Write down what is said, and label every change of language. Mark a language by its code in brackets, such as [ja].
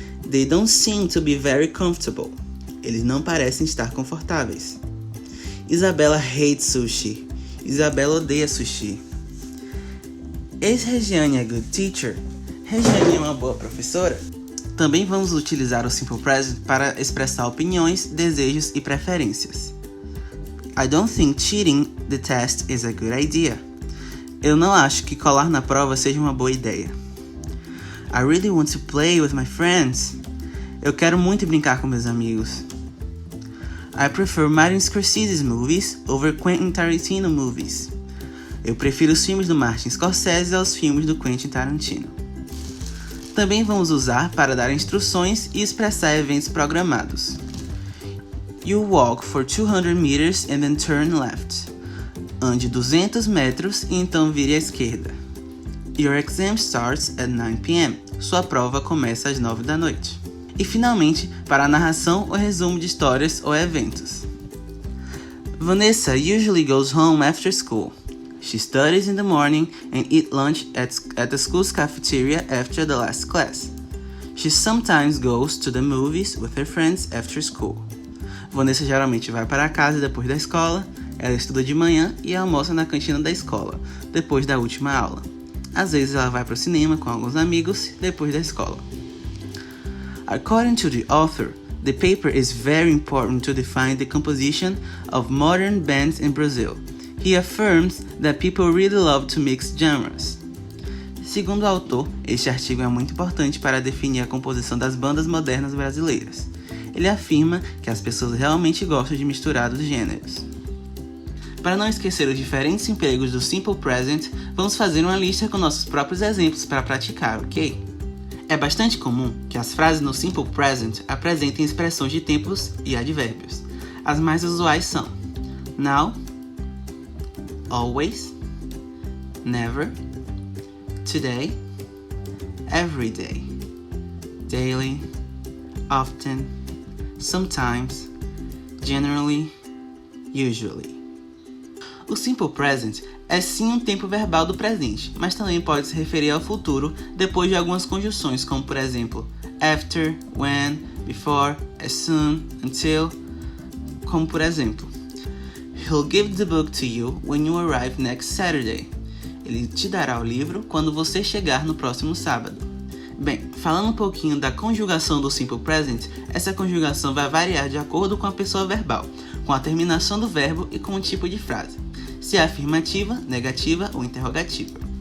[en] They don't seem to be very comfortable. [pt] Eles não parecem estar confortáveis. [en] Isabella hates sushi. [pt] Isabela odeia sushi. [en] Is Regiane a good teacher? [pt] Regiane é uma boa professora? Também vamos utilizar o Simple Present para expressar opiniões, desejos e preferências. [en] I don't think cheating the test is a good idea. [pt] Eu não acho que colar na prova seja uma boa ideia. [en] I really want to play with my friends. [pt] Eu quero muito brincar com meus amigos. [en] I prefer Martin Scorsese's movies over Quentin Tarantino movies. [pt] Eu prefiro os filmes do Martin Scorsese aos filmes do Quentin Tarantino. Também vamos usar para dar instruções e expressar eventos programados. [en] You walk for 200 meters and then turn left. [pt] Ande 200 metros e então vire à esquerda. [en] Your exam starts at 9 p.m. [pt] Sua prova começa às 9 da noite. E finalmente, para a narração ou resumo de histórias ou eventos. [en] Vanessa usually goes home after school. She studies in the morning and eats lunch at the school's cafeteria after the last class. She sometimes goes to the movies with her friends after school. [pt] Vanessa geralmente vai para casa depois da escola, ela estuda de manhã e almoça na cantina da escola, depois da última aula. Às vezes ela vai para o cinema com alguns amigos depois da escola. [en] According to the author, the paper is very important to define the composition of modern bands in Brazil. He affirms that people really love to mix genres. [pt] Segundo o autor, este artigo é muito importante para definir a composição das bandas modernas brasileiras. Ele afirma que as pessoas realmente gostam de misturar os gêneros. Para não esquecer os diferentes empregos do Simple Present, vamos fazer uma lista com nossos próprios exemplos para praticar, ok? É bastante comum que as frases no Simple Present apresentem expressões de tempos e advérbios. As mais usuais são now, always, never, today, every day, daily, often, sometimes, generally, usually. O Simple Present é sim um tempo verbal do presente, mas também pode se referir ao futuro depois de algumas conjunções, como por exemplo after, when, before, as soon, until, Como por exemplo, [en] He'll give the book to you when you arrive next Saturday. [pt] Ele te dará o livro quando você chegar no próximo sábado. Bem, falando um pouquinho da conjugação do Simple Present, essa conjugação vai variar de acordo com a pessoa verbal, com a terminação do verbo e com o tipo de frase, se é afirmativa, negativa ou interrogativa.